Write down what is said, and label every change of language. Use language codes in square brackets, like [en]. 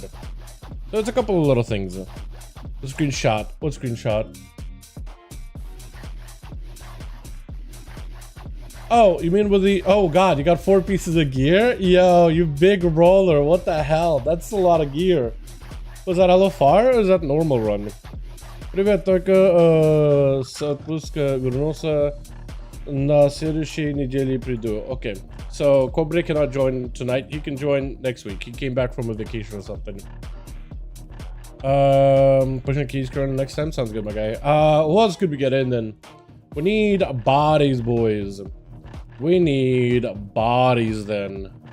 [en] So it's a couple of little things. The screenshot. What screenshot? Oh, you mean with the... Oh, God, you got 4 pieces of gear? Yo, you big roller. What the hell? That's a lot of gear. Was that LFR or is that normal run? [ru] Привет, только с отпуска вернулся. На следующей неделе приду. [en] Okay, so Cobre cannot join tonight. He can join next week. He came back from a vacation or something. Pushing keys current next time. Sounds good, my guy. Who else could we get in then? We need bodies, boys. We need bodies then.